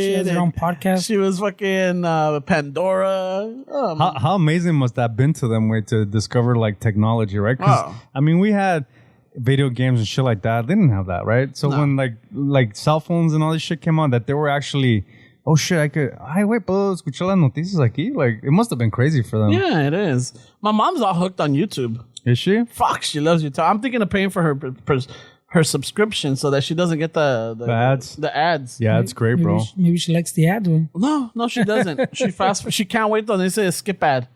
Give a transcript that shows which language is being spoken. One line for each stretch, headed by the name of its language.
English: She has her own podcast. She was fucking Pandora. How amazing must that have been to them to discover like technology, right? Because, I mean, we had video games and shit like that. They didn't have that, right? So when like cell phones and all this shit came out, that they were actually... Oh shit!
Spanish: Wait, puedo escuchar las noticias aquí?
English: Like, it must have been crazy for them. Yeah, it is. My mom's all hooked on YouTube. Is she? Fuck, she loves YouTube. I'm thinking of paying for her subscription so that she doesn't get the ads. The ads. Yeah, it's great, bro. Maybe she likes the ad one. No, she doesn't. She can't wait till they say a skip ad.